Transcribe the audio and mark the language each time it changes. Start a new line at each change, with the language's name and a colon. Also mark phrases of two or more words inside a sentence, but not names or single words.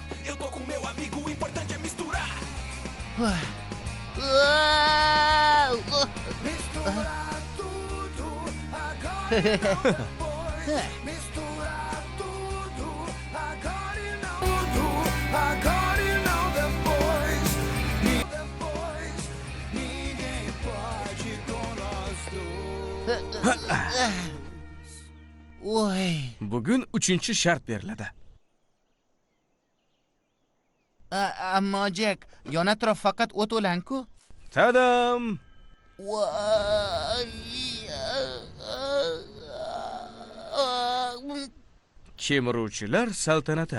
Portuguese: Eu tô com meu amigo, o importante é misturar. Misturar tudo, agora e não depois. Misturar tudo, agora e não. Tudo, agora e não depois. E depois, ninguém pode com nós dois.
Uzbek: Voy. Bugun 3-shart beriladi. Ammo Jack, yon atrof faqat o't o'lan-ku. Tadam! Voy. Kemiruvchilar saltanati.